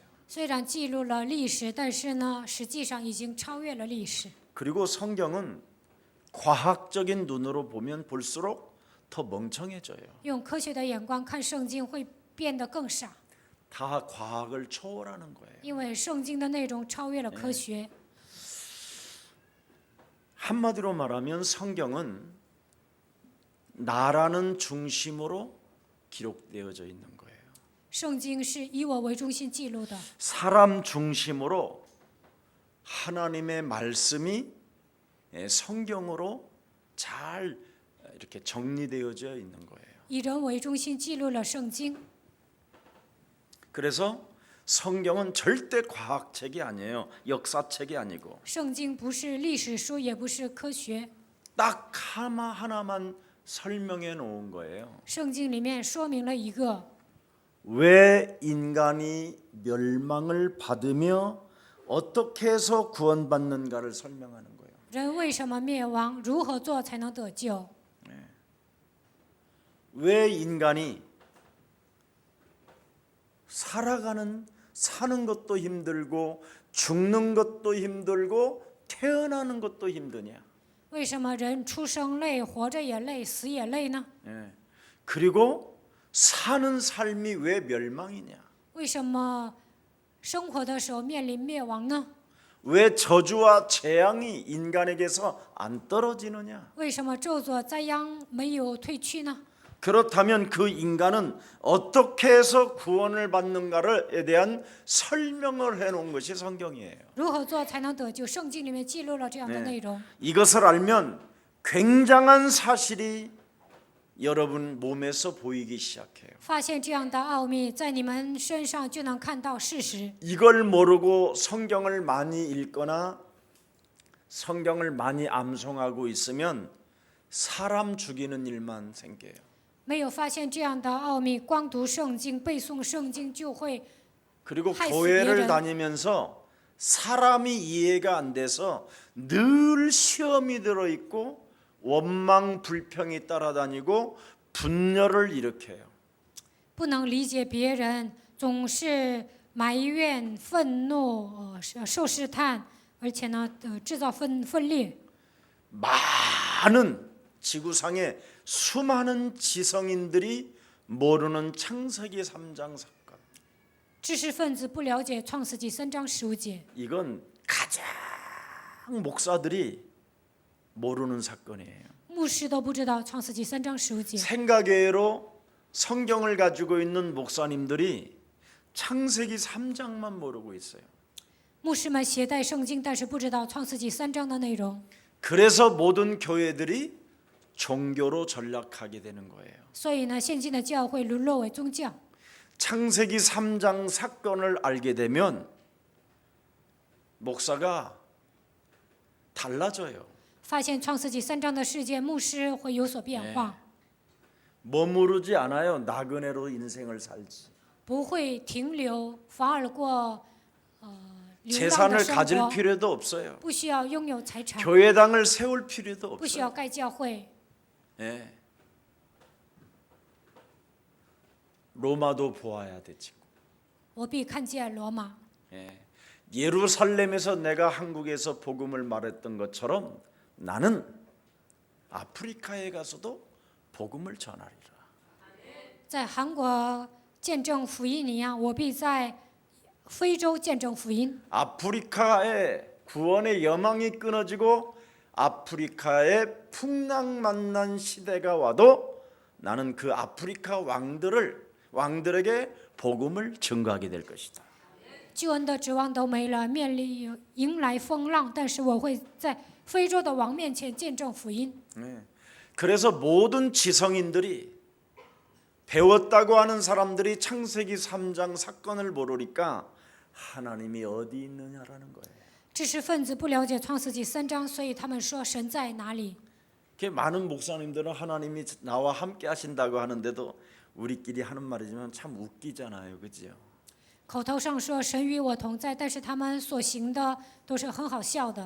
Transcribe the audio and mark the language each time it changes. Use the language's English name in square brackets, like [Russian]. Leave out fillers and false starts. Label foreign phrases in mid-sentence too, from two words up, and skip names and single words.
[Chinese] 虽然记录了历史，但是呢，实际上已经超越了历史。 [Korean] 그리고 성경은 과학적인 눈으로 보면 볼수록 더 멍청해져요. [Chinese] 用科学的眼光看圣经，会变得更傻， [Korean] 다 과학을 초월하는 거예요. [Chinese] 因为圣经的内容超越了科学。 [Korean] 한마디로 말하면 성경은 나라는 중심으로 기록되어져 있는 거예요. [Chinese] 圣经是以我为中心记录的， [Korean] 사람 중심으로 하나님의 말씀이 성경으로 잘 이렇게 정리되어져 있는 거예요. [Chinese] 以人为中心记录了圣经。 [Korean] 그래서 성경은 절대 과학책이 아니에요. 역사책이 아니고 [Chinese] 圣经不是历史书，也不是科学， [Korean] 딱 하나만 설명해 놓은 거예요. [Chinese] 圣经里面说明了一个 [Korean] 왜 인간이 멸망을 받으며 어떻게 해서 구원받는가를 설명하는 거예요. [Chinese] 人为什么灭亡？如何做才能得救？ [Korean] 왜 인간이 사는 것도 힘들고 죽는 것도 힘들고 태어나는 것도 힘드냐? [Chinese] 为什么人出生累，活着也累，死也累呢？ [Korean] 그리고 사는 삶이 왜 멸망이냐? [Chinese] 为什么生活的时候面临灭亡呢？ [Korean] 왜 저주와 재앙이 인간에게서 안 떨어지느냐? [Chinese] 为什么咒诅灾殃没有退去呢？ [Korean] 그렇다면 그 인간은 어떻게 해서 구원을 받는가에 대한 설명을 해놓은 것이 성경이에요. [Chinese] 如何做才能得救？圣经里面记录了这样的内容。 [Korean] 이것을 알면 굉장한 사실이 여러분 몸에서 보이기 시작해요. [Chinese] 发现这样的奥秘，在你们身上就能看到事实。 [Korean] 이걸 모르고 성경을 많이 읽거나 성경을 많이 암송하고 있으면 사람 죽이는 일만 생겨요. [Chinese] 没有发现这样的奥秘，光读圣经、背诵圣经就会 [Korean] 그리고 할 교회를 수 있는 다니면서 사람이 이해가 안 돼서 늘 시험이 들어 있고 원망 불평이 따라다니고 분열을 일으켜요. [Chinese] 不能理解别人，总是埋怨、愤怒，受试探，而且呢，制造分裂。 [Korean] 많은 지구상의 수많은 지성인들이 모르는 창세기 3장 사건. [Chinese] 知识分子不了解创世纪3章15节， [Korean] 이건 가장 목사들이 모르는 사건이에요. [Chinese] 牧师都不知道创世纪3章15节。 [Korean] 생각외로 성경을 가지고 있는 목사님들이 창세기 3장만 모르고 있어요. [Chinese] 牧师们携带圣经，但是不知道创世纪3章的内容， [Korean] 그래서 모든 교회들이 종교로 전락하게 되는 거예요. [Chinese] 所以呢，现今的教会沦落为宗教。 [Korean] 창세기 3장 사건을 알게 되면 목사가 달라져요. [Chinese] 发现创世纪3章的事件，牧师会有所变化， [Korean] 머무르지 않아요. 나그네로 인생을 살지. [Chinese] 不会停留，反而过流浪的 [Korean] 재산을 [Chinese] 生 [Korean] 가질 [Chinese] 活， [Korean] 필요도 없어요. [Chinese] 不需要拥有财产， [Korean] 교회당을 세울 필요도 [Chinese] 不需要 [Korean] 없어요. [Chinese] 盖教会。 [Korean] 예. 로마도 보아야 되지. [Chinese] 我必看见罗马。 [Korean] 예. 예루살렘에서 내가 한국에서 복음을 말했던 것처럼 나는 아프리카에 가서도 복음을 전하리라. [Chinese] 在韩国见证福音一样，我必在非洲见证福音。 [Korean] 아프리카의 구원의 여망이 끊어지고 아프리카의 풍랑만난 시대가 와도 나는 그 아프리카 왕들에게 복음을 증거하게 될 것이다. [Chinese] 救恩的指望都没了，面临迎来风浪，但是我会在非洲的王面前见证福音。 [Korean] 네. 그래서 모든 지성인들이 배웠다고 하는 사람들이 창세기 3장 사건을 모르니까 하나님이 어디 있느냐라는 거예요. [Chinese] 知识分子不了解创世纪3章，所以他们说神在哪里？ [Korean] 많은 목사님들은 하나님이 나와 함께 하신다고 하는데도 우리끼리 하는 말이지만 참 웃기잖아요, 그죠? [Chinese] 口头上说神与我同在，但是他们所行的都是很好笑的。